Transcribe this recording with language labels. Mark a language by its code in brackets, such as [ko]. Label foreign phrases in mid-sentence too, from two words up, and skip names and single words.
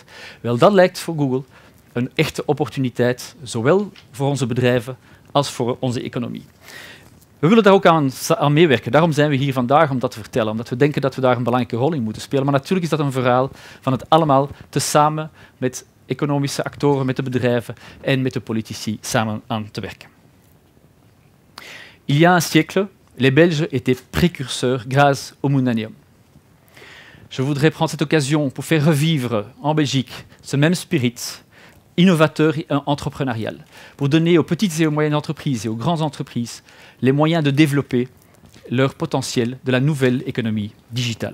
[nl] Wel, dat lijkt voor Google een echte opportuniteit, zowel voor onze bedrijven als voor onze economie. We willen daar ook aan meewerken. Daarom zijn we hier vandaag om dat te vertellen, omdat we denken dat we daar een belangrijke rol in moeten spelen. Maar natuurlijk is dat een verhaal van het allemaal tezamen met economische actoren, met de bedrijven en met de politici samen aan te werken. [fr] Il y a un siècle, les Belges étaient précurseurs grâce au Millennium. Je voudrais prendre cette occasion pour faire revivre en Belgique ce même spirit innovateur et entrepreneurial, pour donner aux petites et aux moyennes entreprises et aux grandes entreprises les moyens de développer leur potentiel de la nouvelle économie digitale.